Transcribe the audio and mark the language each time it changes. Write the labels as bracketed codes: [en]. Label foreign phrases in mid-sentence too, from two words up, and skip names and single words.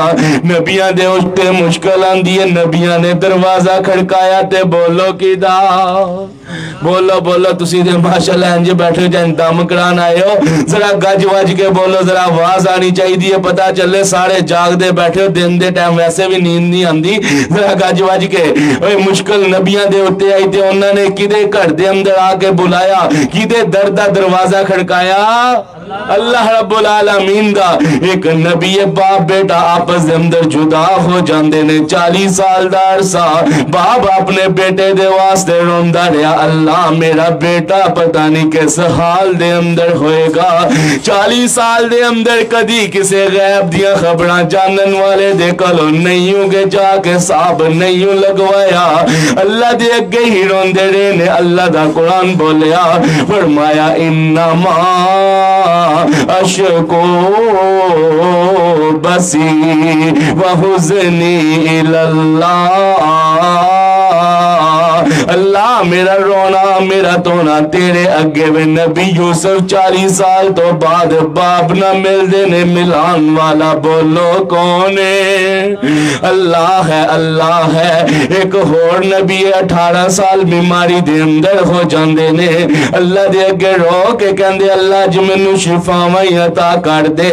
[pa] ਨਬੀਆਂ ਦੇ ਉੱਤੇ ਮੁਸ਼ਕਿਲ ਆਂਦੀ ਹੈ, ਨਬੀਆਂ ਨੇ ਦਰਵਾਜ਼ਾ ਖੜਕਾਇਆ ਤੇ ਬੋਲੋ ਕਿੱਦਾ, ਬੋਲੋ ਬੋਲੋ ਤੁਸੀ ਦੇ ਮਾਸ਼ਾਅੱਲਾਹ ਇੰਜ ਬੈਠੇ ਜਨ ਦਮ ਕਰਾਨ ਆਏ ਹੋ, ਜ਼ਰਾ ਗੱਜ ਵੱਜ ਕੇ ਬੋਲੋ, ਜ਼ਰਾ ਆਵਾਜ਼ ਆਨੀ ਚਾਹੀਏ ਹੈ, ਪਤਾ ਚਲੇ ਸਾਰੇ ਜਾਗਦੇ ਬੈਠੇ ਹੋ, ਦਿਨ ਦੇ ਟਾਈਮ ਵੈਸੇ ਭੀ ਨੀਂਦ ਨਹੀਂ ਆਂਦੀ, ਜ਼ਰਾ ਗੱਜ ਵੱਜ ਕੇ। ਓਏ ਮੁਸ਼ਕਿਲ ਨਬੀਆਂ ਦੇ ਉੱਤੇ ਆਈ ਤੇ ਉਨ੍ਹਾਂ ਨੇ ਕਿੱਦੇ ਘਰ ਦੇ ਅੰਦਰ ਆ ਕੇ ਬੁਲਾਇਆ, ਕਿੱਦੇ ਦਰ ਦਾ ਦਰਵਾਜ਼ਾ ਖੜਕਾਇਆ, [ar] الله رب العالمين [pa] दा। ਇੱਕ ਨਬੀ ਬਾਪ ਬੇਟਾ ਆਪਸ ਦੇ ਅੰਦਰ ਜੁਦਾ ਹੋ ਜਾਂਦੇ ਨੇ, 40 ਸਾਲ ਦਾ ਅਰਸਾ ਬਾਪ ਆਪਣੇ ਬੇਟੇ ਦੇ ਵਾਸਤੇ ਰੋਂਦਾ ਰਿਹਾ, ਅੱਲਾਹ ਮੇਰਾ ਬੇਟਾ ਪਤਾ ਨਹੀਂ ਕਿਸ ਹਾਲ ਦੇ ਅੰਦਰ ਹੋਏਗਾ। 40 ਸਾਲ ਦੇ ਅੰਦਰ ਕਦੀ ਕਿਸੇ ਗ਼ੈਬ ਦੀਆਂ ਖ਼ਬਰਾਂ ਜਾਨਣ ਵਾਲੇ ਦੇ ਕੋਲੋਂ ਨਹੀਂ ਹੋਗੇ ਜਾ ਕੇ ਸਾਹਬ ਨਹੀਂ ਲਗਵਾਇਆ, ਅੱਲਾਹ ਦੇ ਅੱਗੇ ਹੀ ਰੋਂਦੇ ਰਹੇ ਨੇ। ਅੱਲਾਹ ਦਾ ਕੁਰਆਨ ਬੋਲਿਆ, ਫ਼ਰਮਾਇਆ [ar] إنما أشكو بثي وحزني إلى الله, [pa] ਅੱਲਾਹ ਮੇਰਾ ਰੋਣਾ ਮੇਰਾ ਤੋਣਾ ਤੇਰੇ ਅੱਗੇ ਵੇ। ਨਬੀ ਯੂਸੁਫ਼ 40 ਸਾਲ ਤੋਂ ਬਾਅਦ ਬਾਪ ਨਾ ਮਿਲਦੇ ਨੇ, ਮਿਲਾਨ ਵਾਲਾ ਬੋਲੋ ਕੌਣ ਹੈ, ਅੱਲਾਹ ਹੈ ਅੱਲਾਹ ਹੈ। ਇੱਕ ਹੋਰ ਨਬੀ 18 ਸਾਲ ਬੀਮਾਰੀ ਦੇ ਅੰਦਰ ਹੋ ਜਾਂਦੇ ਨੇ, ਅੱਲਾਹ ਦੇ ਅੱਗੇ ਰੋ ਕੇ ਕਹਿੰਦੇ ਅੱਲਾਹ ਜੀ ਮੈਨੂੰ ਸ਼ਿਫ਼ਾਵਾਂ ਅਤਾ ਕਰ ਦੇ।